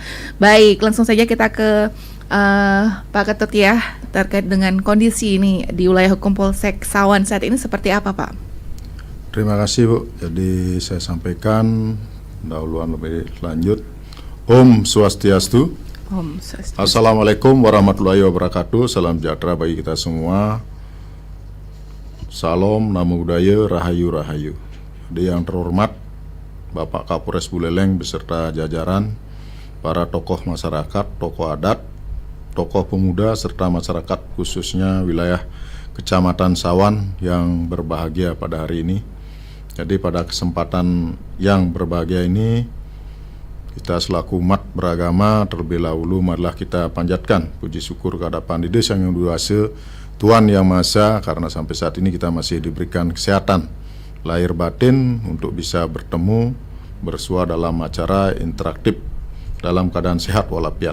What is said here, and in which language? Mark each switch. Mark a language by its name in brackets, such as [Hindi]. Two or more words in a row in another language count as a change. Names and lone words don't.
[Indonesian] Baik, langsung saja kita ke Pak Ketut ya, terkait dengan kondisi ini di wilayah hukum Polsek Sawan saat ini seperti apa Pak? Terima kasih Bu. Jadi saya sampaikan dahuluan lebih lanjut. [Sanskrit] ॐ स्वस्त्यस्तु. ॐ स्वस्त्यस्तु. [Arabic] السلام عليكم ورحمة الله وبركاته. [Indonesian] Salam sejahtera bagi kita semua. Salam, [Pali] namo buddhaya, [Javanese] rahayu rahayu. [Indonesian] Jadi yang terhormat Bapak Kapolres Buleleng beserta jajaran, para tokoh masyarakat, tokoh adat, tokoh pemuda, serta masyarakat khususnya wilayah Kecamatan Sawan yang berbahagia pada hari ini. Jadi pada kesempatan yang berbahagia ini, kita selaku umat beragama terlebih dahulu marilah kita panjatkan puji syukur kehadapan Didi Sang Yang Duhasa, Tuhan Yang Maha Esa, karena sampai saat ini kita masih diberikan kesehatan lahir batin untuk bisa bertemu, bersua dalam acara interaktif dalam keadaan sehat walafiat.